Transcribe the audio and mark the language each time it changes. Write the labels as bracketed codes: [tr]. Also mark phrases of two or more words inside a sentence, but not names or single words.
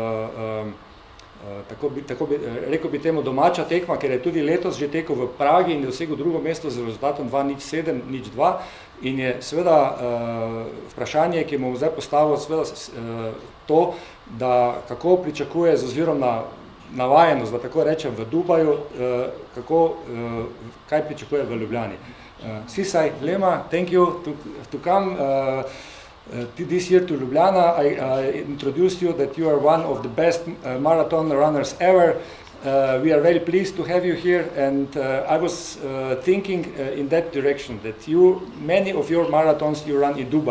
[sl] rekel bi temu, domača tekma, ker je tudi letos že tekel v Pragi in je dosegel drugo mesto z rezultatom 2:07:02 in je seveda vprašanje, ki mu zdaj postavil, seveda to, da kako pričakuje z ozirom na navajenost, da tako rečem, v Dubaju, kaj pričakuje v Ljubljani. [en] Sisaj Lema, thank you to come this year to Ljubljana. I introduced you that you are one of the best marathon runners ever. We are very pleased to have you here, and I was thinking in that direction, that many of your marathons you run in Dubai.